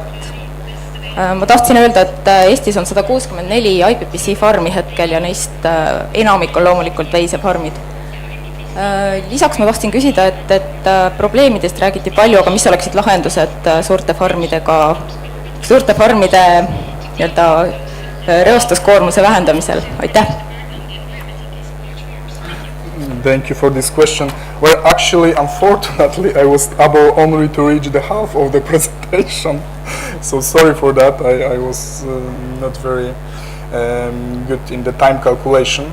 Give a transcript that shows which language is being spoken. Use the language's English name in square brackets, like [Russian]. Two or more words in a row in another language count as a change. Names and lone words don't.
[Estonian] Ma tahtsin öelda, et Eestis on 164 IPPC farmi hetkel ja neist enamik on loomulikult veisefarmid. Lisaks ma tahtsin küsida, et probleemidest räägiti palju, aga mis oleksid lahendused suurte farmide reostuskoormuse vähendamisel? Aitäh! [English] Thank you for this question. Well, actually, unfortunately, I was able only to reach the half of the presentation. So sorry for that. I was not very good in the time calculation.